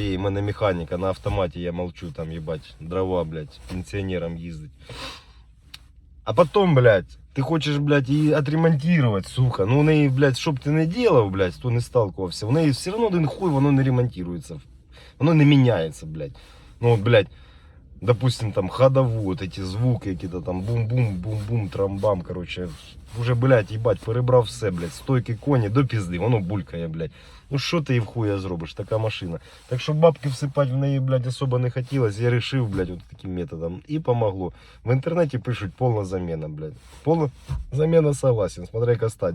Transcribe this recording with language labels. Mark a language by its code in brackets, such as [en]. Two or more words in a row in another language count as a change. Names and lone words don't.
[uk] У мене механіка на автоматі, [ru] я молчу, [uk] там, ебать, дрова, блядь, пенсионером їздить. [ru] А потом, блядь, ты хочешь, блядь, її отремонтировать, сука. [uk] Ну, у неї, блядь, щоб ти не делав, блядь, хто не сталкувався, у неї все одно один хуй, воно [ru] не ремонтируется. [uk] Воно не міняється, блядь. Ну, [ru] вот, блядь, допустим, там, ходову, вот эти звуки, какие-то там бум-бум, бум-бум, трамбам, короче. Уже, [uk] блядь, їбать, перебрав все, блядь, стойки коні до пізди, воно булькає, блядь. Ну що ти і в хуя зробиш, така машина. Так що бабки всипати в неї, блядь, особо не хотілось. [ru] Я решив, блядь, вот таким методом. [uk] І помогло. В інтернеті пишуть повна заміна, блядь. Повна заміна, [ru] согласен, смотря [uk] яка стадія.